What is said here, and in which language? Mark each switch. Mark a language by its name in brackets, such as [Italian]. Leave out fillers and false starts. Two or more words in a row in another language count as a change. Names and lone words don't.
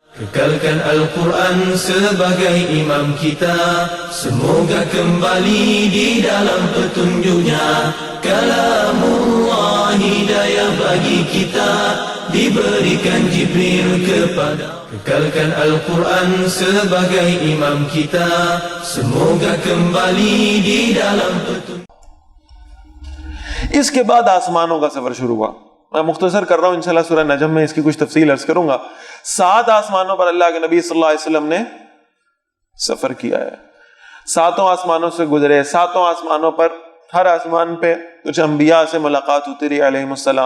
[Malay] Kekalkan Al-Quran sebagai imam kita, semoga kembali di dalam petunjuknya. Kalamullah hidayah bagi kita, diberikan Jibril kepada. Kekalkan Al-Quran sebagai imam kita, semoga kembali di dalam petunjuk. [Hindi] इसके बाद आसमानों का सफर शुरू हुआ. मैं मुख्तसर कर रहा हूं, इंशाल्लाह सूरह नजम में इसकी कुछ तफसील अर्ज करूंगा. 7 आसमानों पर अल्लाह के नबी [Arabic] صلى الله عليه وسلم [Hindi] ने सफर किया है. 7 आसमानों से गुजरे. 7 आसमानों पर हर आसमान पे कुछ अंबिया से मुलाकात होती रही अलैहिमुस्सलाम.